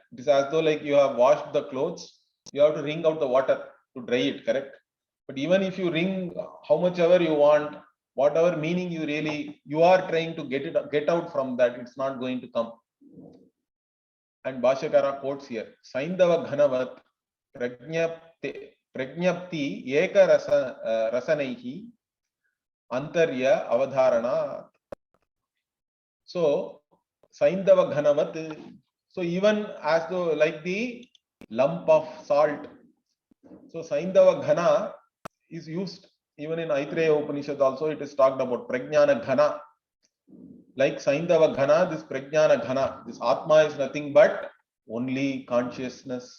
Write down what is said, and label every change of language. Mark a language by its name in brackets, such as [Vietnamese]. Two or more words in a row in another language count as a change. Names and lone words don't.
[English] It is as though like you have washed the clothes, you have to wring out the water to dry it, correct? But even if you wring how much ever you want, whatever meaning you are trying to get out from that, it's not going to come. And Bhashyakara quotes here, [Sanskrit] सैन्धव घनवत् प्रज्ञप्ति एक रसनैः आन्तर्य अवधारणा. So सैन्धव घनवत्, [English] so even as though like the lump of salt. So [Sanskrit] सैन्धव घन [English] is used even in Aitreya Upanishad also. It is talked about [Sanskrit] प्रज्ञान घन. [English] Like [Sanskrit] सैन्धव घन, [English] this [Sanskrit] प्रज्ञान घन, [English] this Atma is nothing but only consciousness.